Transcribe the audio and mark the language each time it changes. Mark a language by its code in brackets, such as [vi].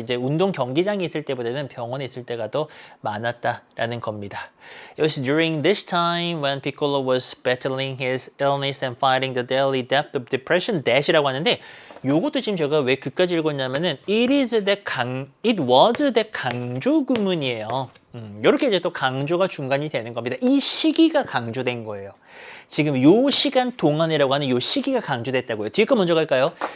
[ko] 이제 운동 경기장에 있을 때보다는 병원에 있을 때가 더 많았다라는 겁니다. [en] It was during this time when Piccolo was battling his illness and fighting the daily depth of depression. [ko] Dash이라고 하는데, 요것도 지금 제가 왜 그까지 읽었냐면은 [en] it was the [ko] 강조 구문이에요. 이렇게 이제 또 강조가 중간이 되는 겁니다. 이 시기가 강조된 거예요. 지금 요 시간 동안이라고 하는 요 시기가 강조됐다고요. 뒤에 거 먼저 갈까요?